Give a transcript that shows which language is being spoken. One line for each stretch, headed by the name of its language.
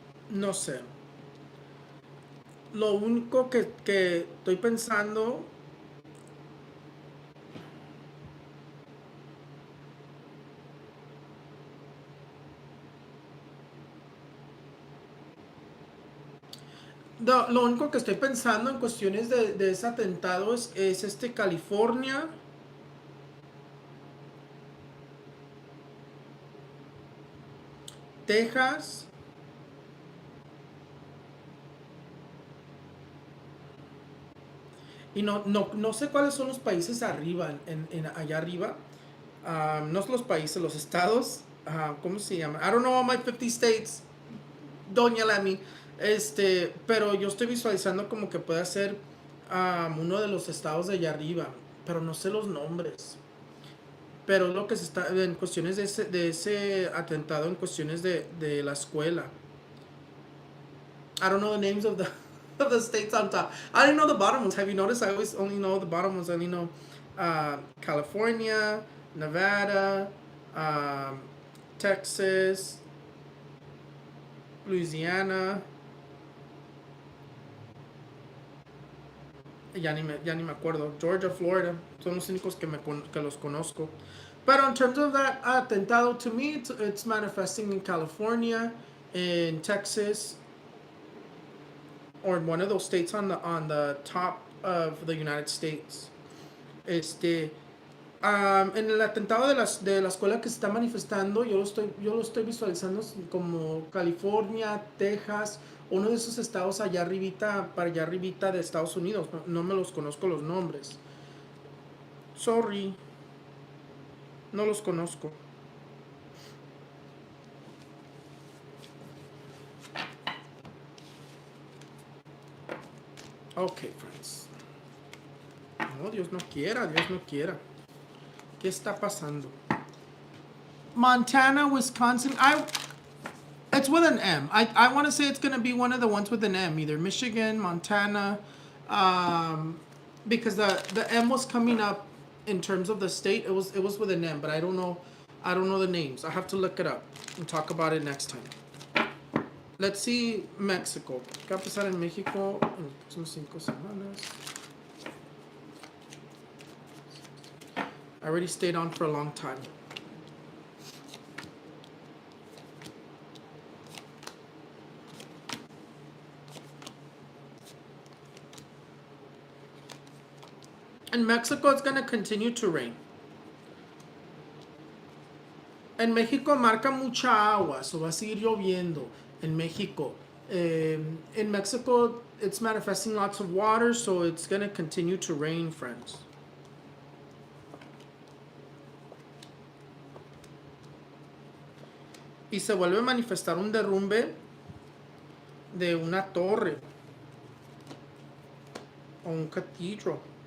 Spanish: No sé. Lo único que estoy pensando, lo único que estoy pensando en cuestiones de ese atentado es California, Texas, y no sé cuáles son los países arriba, allá arriba. No son los países, los estados. ¿Cómo se llama?
English: I don't know all my 50 states, Doña Lamy.
Spanish: Pero yo estoy visualizando como que puede ser uno de los estados de allá arriba, pero no sé los nombres. Pero es lo que se está en cuestiones de ese atentado, en cuestiones de la escuela.
English: I don't know the names of the of the states on top. I didn't know the bottom ones. Have you noticed? I always only know the bottom ones. I only know California, Nevada, um, Texas, Louisiana.
Spanish: Ya ni me acuerdo. Georgia, Florida. Son los únicos que los conozco.
English: But in terms of that
Spanish: atentado,
English: to me, it's manifesting in California, in Texas, or in one of those states on the top of the United States.
Spanish: Este, en el atentado de la escuela que se está manifestando, yo lo estoy visualizando como California, Texas, uno de esos estados allá arribita, para allá arribita de Estados Unidos. No me los conozco los nombres.
English: Sorry,
Spanish: no los conozco.
English: Ok, friends.
Spanish: No, Dios no quiera, Dios no quiera. ¿Qué está pasando?
English: Montana, Wisconsin. It's with an M. I want to say it's going to be one of the ones with an M, either Michigan, Montana, because the M was coming up in terms of the state. It was with an M, but I don't know the names. I have to look it up and talk about it next time. Let's see Mexico.
Spanish: ¿Qué va a pasar en México en las próximas 5 semanas?
English: I already stayed on for a long time. In Mexico, it's going to continue to rain.
Spanish: En México marca mucha agua,
English: so
Spanish: va a seguir lloviendo. En México.
English: In Mexico, it's manifesting lots of water, so it's going to continue to rain, friends.
Spanish: Y se vuelve a manifestar un derrumbe de una torre o un
English: cathedral.